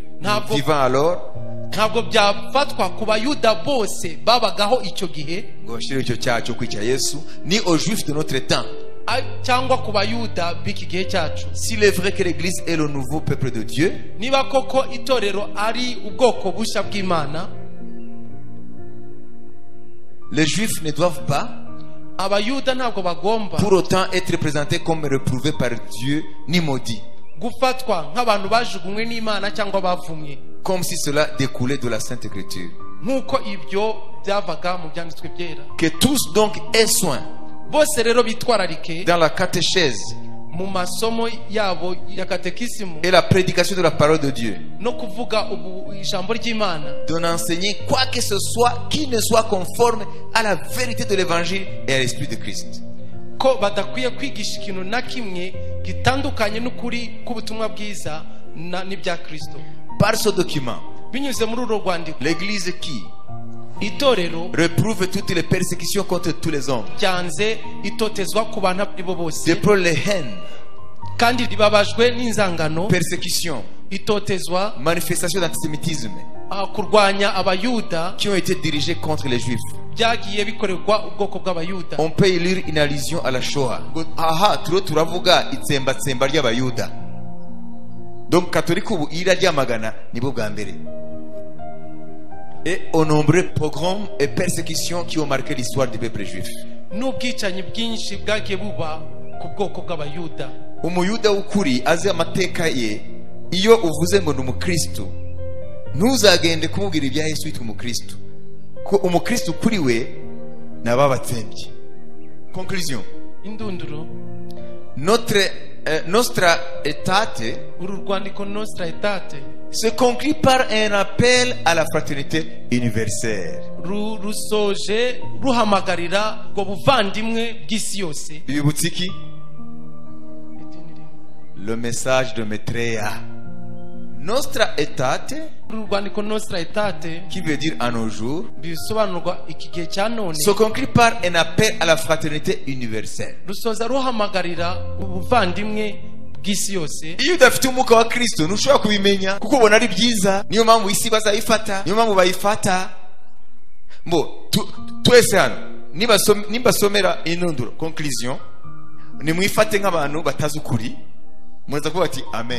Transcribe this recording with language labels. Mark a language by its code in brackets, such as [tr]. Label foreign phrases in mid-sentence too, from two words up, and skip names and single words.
[rw] Ntabwo- [fr] vivant alors. [rw] ntabwo byafatwa ku bayuda bose babagaho icyo gihe, ngo bashire icyo cyaha cyo kwica Yesu, ni [fr] aux juifs de notre temps. [rw] cyangwa ku bayuda b'iki gihe cyacu. [fr] S'il est vrai que l'église est le nouveau peuple de Dieu, [rw] Niba koko itorero ari ubwoko bushya bw'Imana, [fr] les juifs ne doivent pas [rw] abayuda ntabwo bagomba [fr] pour autant être présentés comme reprouvés par Dieu ni maudits, [rw] gufatwa nk'abantu bajugunywe n'Imana cyangwa bavumwe, [fr] comme si cela découlait de la Sainte Écriture. [rw] nk'uko ibyo byavaga mu byanditswe byera. [fr] Que tous donc aient soin [rw] Bose rero bitwararike [fr] dans la catéchèse [rw] mu masomo yabo ya katekisimu [fr] et la prédication de la parole de Dieu, [rw] no kuvuga ijambo ry'Imana, [fr] d'en enseigner quoi que ce soit qui ne soit conforme à la vérité de l'évangile et à l'esprit de Christ. [rw] ko badakwiye kwigisha ikintu na kimwe gitandukanye n'ukuri k'ubutumwa bwiza n'ibya Kristo. [fr] Par ce document, [rw] Binyuze muri uru rwandiko, [fr] l'église qui [rw] itorero [fr] réprouve toutes les persécutions contre tous les hommes, [rw] ryanze itotezwa ku bantu abo ari bo bose, [fr] déplore les haines, [rw] kandi ribabajwe n'inzangano, [fr] persécutions, [rw] itotezwa [fr] manifestations d'antisémitisme [rw] kurwanya abayuda [fr] qui ont été dirigées contre les juifs. [rw] byagiye bikorerwa ubwoko bw'abayuda. [fr] On peut y lire une allusion à la Shoah. [rw] Aha, turavuga itsembatsemba ry'abayuda. Donc catholique ubu iraryamagana nibo bwa mbere. [fr] Et aux nombreux pogroms et persécutions qui ont marqué l'histoire du peuple juif. [rw] N'ubwicanyi bwinshi bwagiye buba ku bwoko bw'abayuda. Umuyuda w'ukuri azi amateka ye, iyo uvuze ngo ni umukristo, ntuzagende kumubwira ibya Yesu witwa umukristo, ko umukristo kuri we nababatsembye. [fr] Conclusion. [rw] Indunduro, Nostra Aetate uru rwandiko Nostra Aetate [fr] se conclut par un appel à la fraternité universelle. [rw] rusoje ruhamagarira ubwo buvandimwe bw'isi yose. Bibutse iki? [fr] Le message de Maitreya. Nostra Aetate, [rw] Uru rwandiko Nostra Aetate [fr] qui veut dire à nos jours, [rw] bisobanurwa iki gihe cya none, [fr] se conclut par un appel à la fraternité universelle. [rw] rusoza ruhamagarira ubuvandimwe bw'isi yose. Iyo udafite umwuka wa Kristo ntushobora kubimenya kuko ubona ari byiza, niyo mpamvu isi bazayifata, niyo mpamvu bayifata. Twese hano nimbasomera inunduro conclusion, nimwifate nk'abantu batazi ukuri, muraza kuvuga ati amen.